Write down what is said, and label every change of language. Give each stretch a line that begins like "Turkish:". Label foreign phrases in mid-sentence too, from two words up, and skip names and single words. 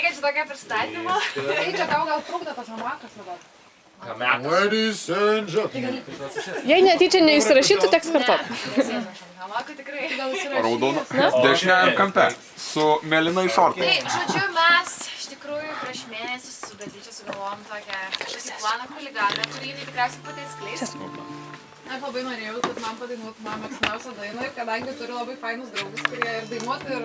Lithuanian: Kaip čia tokia pristatymo? Tai čia tau gal trukdo tas hamakas dabar?
English: Ladies and gentlemen.
Lithuanian: Jei netyčia neįsirašytų, teks kartot. Hamakai tikrai. Raudona. Dešiniajam kampe. Su mėlynai šortai. Tai, žodžiu, mes iš tikrųjų prieš mėnesį su Beatriče sugalvojom tokią planą chuliganą, kurį jinai tikriausiai pati atskleis. Aš labai norėjau, kad man padainuotų mano mėgstamiausią dainą ir kadangi turiu labai fainus draugus, kurie ir dainuoti ir